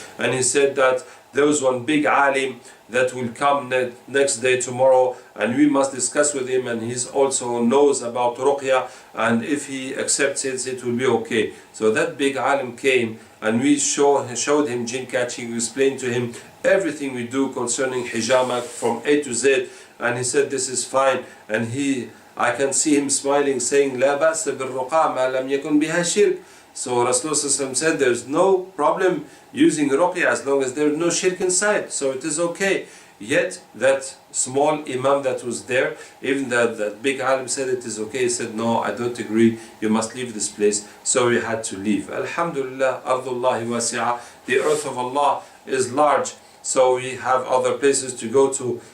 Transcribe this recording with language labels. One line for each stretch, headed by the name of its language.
English: And he said that there was one big alim that will come next day, tomorrow, and we must discuss with him, and he also knows about ruqya, and if he accepts it, it will be okay. So that big alim came, and we showed him jinn catching. We explained to him everything we do concerning hijama from A to Z, and he said this is fine. And I can see him smiling, saying
Arabic: لا بأس بالرقى ما لم يكن بها شرك.
English: So Rasulullah said there's no problem using ruqya as long as there's no shirk inside, so it is okay. Yet that small imam that was there, even that big alim said it is okay. He said no, I don't agree, you must leave this place. So we had to leave. Alhamdulillah,
Arabic: ardullahi wasi'ah,
English: the earth of Allah is large, so we have other places to go to.